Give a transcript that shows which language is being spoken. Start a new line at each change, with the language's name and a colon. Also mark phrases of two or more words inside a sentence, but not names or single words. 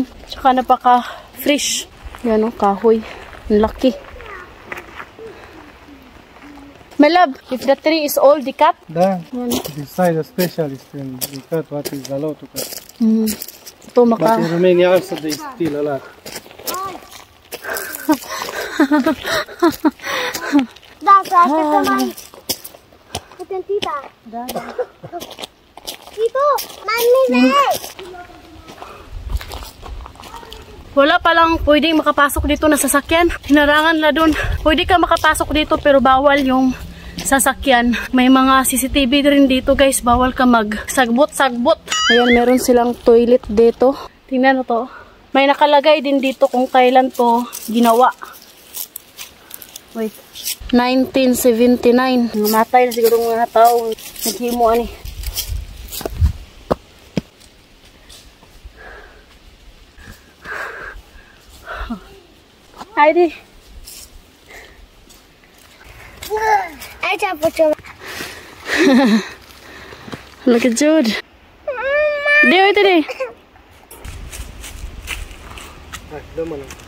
Filipino: Tsaka napaka-fresh. Yan o, kahoy. Ang laki.
English: My love, if the tree is old, di cut?
Romanian: Da.
English: Decide a specialist and we cut what is allowed to cut.
Filipino: Ito maka...
English: But in Romania also they steal a lot.
Romanian: Da, să așteptăm aici. Putem,
Filipino: Tita.
Romanian: Da.
Filipino: Tito, mami, Wala palang pwedeng makapasok dito na sasakyan. Hinarangan na dun. Pwede ka makapasok dito pero bawal yung sasakyan. May mga CCTV rin dito guys. Bawal ka mag-sagbot-sagbot. Ayan, meron silang toilet dito. Tingnan mo to. May nakalagay din dito kung kailan to ginawa. Wait. 1979. Namatay na siguro mga tao.
Cebuano: Naghimo ani. Heidi.
Romanian: aici am făcut ceva.
English: Look at Jude.
Romanian: De, uite de. Hai, dă mână.